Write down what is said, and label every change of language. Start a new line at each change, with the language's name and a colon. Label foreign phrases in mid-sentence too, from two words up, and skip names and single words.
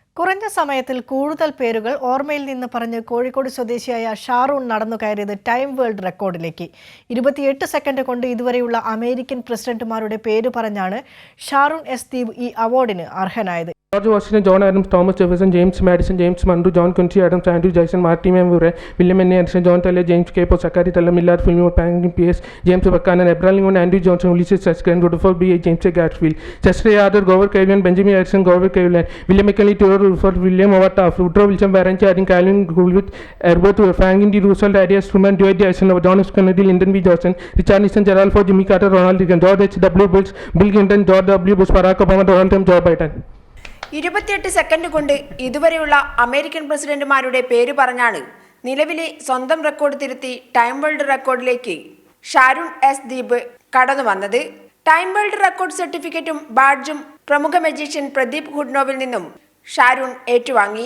Malayalam: കുറഞ്ഞ സമയത്തിൽ കൂടുതൽ പേരുകൾ ഓർമ്മയിൽ നിന്ന് പറഞ്ഞ് കോഴിക്കോട് സ്വദേശിയായ ഷാറൂൺ നടന്നു കയറിയത് ടൈം വേൾഡ് റെക്കോർഡിലേക്ക് 28 സെക്കൻഡ് കൊണ്ട് ഇതുവരെയുള്ള അമേരിക്കൻ പ്രസിഡന്റുമാരുടെ പേര് പറഞ്ഞാണ് ഷാറൂൺ എസ് ദീപ് ഈ അവാർഡിന് അർഹനായത്. George Washington, John Adams, Thomas Jefferson, James Madison, James Monroe, John Quincy Adams, Andrew Jackson, Martin Murray, William Henry Anderson, John Taylor, James Capo, Zachary Taylor, Millard Fillmore, Franklin Pierce, James Buchanan, Abraham Lincoln, Andrew Johnson, Ulysses S. Grant, Rutherford B. James A. Garfield, Chester A. Arthur, Grover Cleveland, Benjamin Harrison, Grover Cleveland, William McKinley, Theodore Roosevelt, William Howard Taft, Woodrow Wilson, Warren Harding, Calvin Coolidge, Herbert Franklin D. Roosevelt, Arias Truman, Dwight D. Eisenhower, John F. Kennedy, Lyndon B. Johnson, Richard Nixon, Gerald Ford, Jimmy Carter, Ronald Reagan, George H. W. Bush, Bill Clinton, George W. Bush, Barack Obama, Donald Trump, Joe Biden. 28 സെക്കൻഡ് കൊണ്ട് ഇതുവരെയുള്ള അമേരിക്കൻ പ്രസിഡന്റുമാരുടെ പേര് പറഞ്ഞാണ് നിലവിലെ സ്വന്തം റെക്കോർഡ് തിരുത്തി ടൈം വേൾഡ് റെക്കോർഡിലേക്ക് ഷാരൂൺ എസ് ദീപ് കടന്നു വന്നത്. ടൈം വേൾഡ് റെക്കോർഡ് സർട്ടിഫിക്കറ്റും ബാഡ്ജും പ്രമുഖ മജീഷ്യൻ പ്രദീപ് ഹുഡ്നോവിൽ നിന്നും ഷാരൂൺ ഏറ്റുവാങ്ങി.